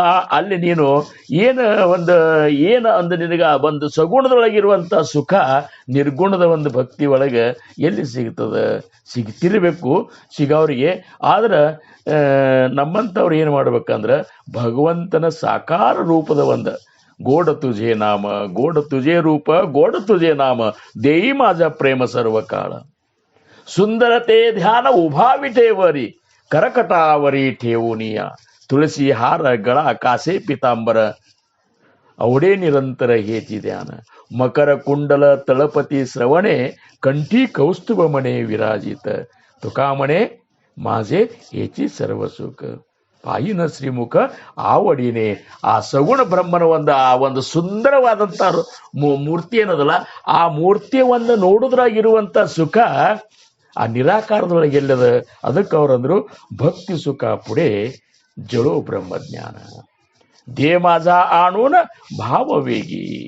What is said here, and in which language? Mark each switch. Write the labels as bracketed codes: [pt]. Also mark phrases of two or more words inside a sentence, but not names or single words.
[kn] ಅಲ್ಲಿ ನೀನು ಏನು ಒಂದು ನಿನಗೆ ಒಂದು ಸಗುಣದೊಳಗಿರುವಂಥ ಸುಖ ನಿರ್ಗುಣದ ಒಂದು ಭಕ್ತಿ ಒಳಗೆ ಎಲ್ಲಿ ಸಿಗ್ತದೆ? ಸಿಗ್ತಿರ್ಬೇಕು ಸಿಗೋರಿಗೆ. ಆದ್ರೆ ನಮ್ಮಂಥವ್ರು ಏನು ಮಾಡ್ಬೇಕಂದ್ರೆ ಭಗವಂತನ ಸಾಕಾರ ರೂಪದ ಒಂದು [mr] गोड तुझे नाम, गोड तुझे रूप, गोड तुझे नाम, देई माझा प्रेम सर्व काळ. सुंदरते ध्यान उभा विठेवरी, करकटावरी ठेवूनिया, तुळसी हार गळा कासे पितांबर, अवडे निरंतर हेची ध्यान. मकर कुंडल तळपती श्रवणे, कंठी कौस्तुभ म्हणे विराजित, तुका म्हणे माझे हेची सर्व सुख. पाहीन श्रीमुख आवडीने. [kn] ಆ ಸಗುಣ ಬ್ರಹ್ಮನ ಒಂದು ಸುಂದರವಾದಂಥ ಮೂರ್ತಿ ಏನದಲ್ಲ, ಆ ಮೂರ್ತಿಯ ಒಂದು ನೋಡುದ್ರಾಗಿರುವಂಥ ಸುಖ ಆ ನಿರಾಕಾರದೊಳಗೆ ಎಲ್ಲದ. ಅದಕ್ಕೆ ಅವರಂದ್ರು [mr] भक्ति सुख पुढे जळो ब्रह्मज्ञान, दे माझा आणून भाववेगी.